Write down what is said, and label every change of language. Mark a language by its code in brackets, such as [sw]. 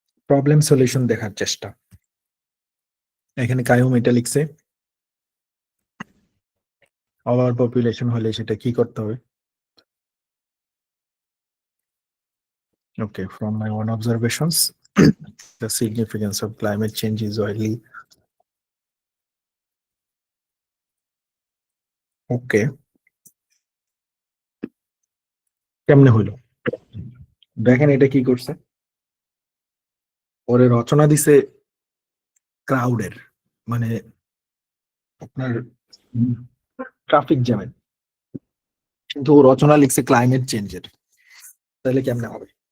[bn] Problem solution দেখার চেষ্টা। এখানে কাইয়ুম এটা লিখছে, ওভার পপুলেশন হলে সেটা কি করতে হবে। [en] Okay, from my own observations, the significance of climate change is widely. [bn] Okay, কেমনে হইলো? দেখেন এটা কি করছে, ওরে রচনা দিছে ক্রাউডের, মানে আপনার ট্রাফিক জ্যামের, কিন্তু ও রচনা লিখছে ক্লাইমেট চেঞ্জের। তাহলে কেমনে হবে?